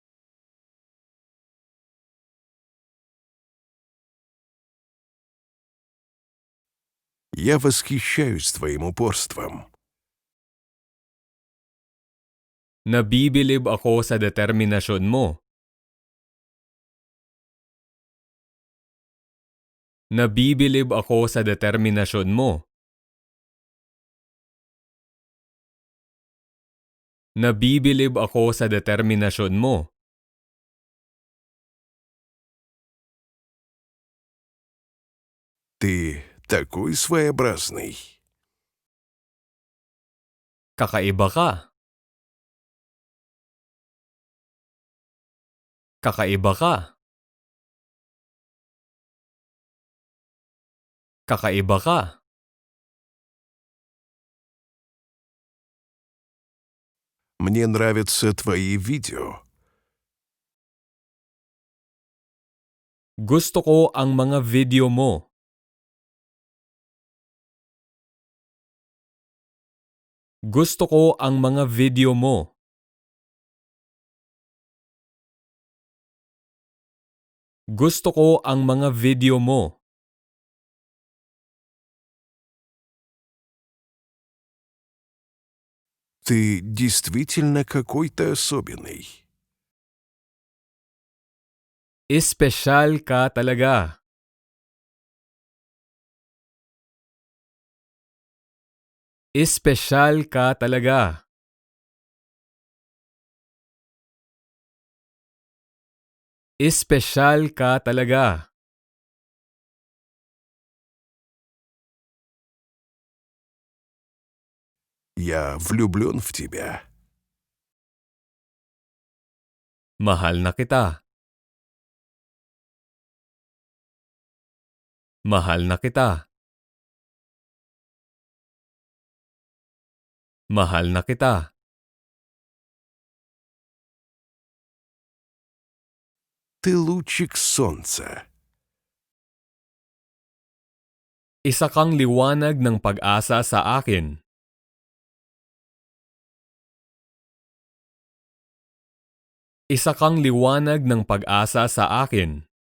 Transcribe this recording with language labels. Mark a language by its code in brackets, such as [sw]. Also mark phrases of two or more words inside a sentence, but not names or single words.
[ru] Я восхищаюсь твоим упорством. [tl] Nabibilib ako sa determinasyon mo. Nabibilib ako sa determinasyon mo. Nabibilib ako sa determinasyon mo. [ru] Ты такой своеобразный. [tl] Kakaiba ka. Kakaiba ka. Kakaiba ka. [ru] Мне нравятся твои видео. [tl] Gusto ko ang mga video mo. Gusto ko ang mga video mo. Gusto ko ang mga video mo. [ru] Ты действительно какой-то особенный. [tl] Espesyal ka talaga. Espesyal ka talaga. Espesyal ka talaga. [ru] Я влюблен в тебя. [tl] Mahal na kita. Mahal na kita. Mahal na kita. [ru] Ты лучик солнца. [tl] Isa kang liwanag ng pag-asa sa akin. Isa kang liwanag ng pag-asa sa akin.